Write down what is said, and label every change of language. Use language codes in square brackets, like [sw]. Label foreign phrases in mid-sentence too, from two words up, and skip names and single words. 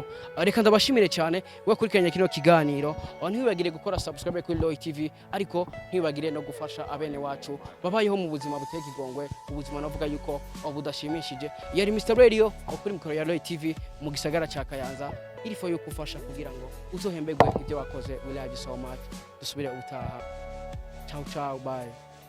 [rn] Reka ndabashimire cyane we kurikiranya kino kiganiro ntiwibagire gukora subscribe kuri Roy TV ariko ntiwibagire no gufasha abene wacu babayeho mu buzima buteka igongwe ubuzima navuga yuko budashimishije. Yari Mr Radio kuri mikoro ya Roy TV mu gisagara ca Kayanza irifo yuko ufasha kugira ngo uzohemberwe ivyo wakoze. [en] We love you so much. [rn] Dusubire utaha. [it] Ciao ciao [rn] bye.